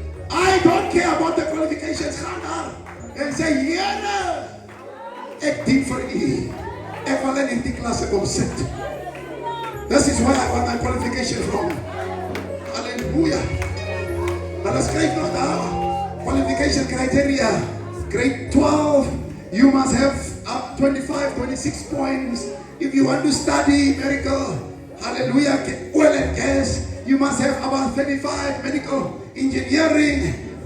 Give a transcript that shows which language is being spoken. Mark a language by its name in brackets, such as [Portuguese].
[English] I don't care about the qualifications. [Afrikaans] Gaan daar en sê Here, ek dien vir U. Ek wil in die klasse kom sit. [English] This is where I want my qualification from. [Afrikaans] Hallelujah. Maar ons skryf nog daar. [English] Qualification criteria. Grade 12. You must have 25, 26 points. If you want to study medical, hallelujah, oil and gas, you must have about 35 medical engineering.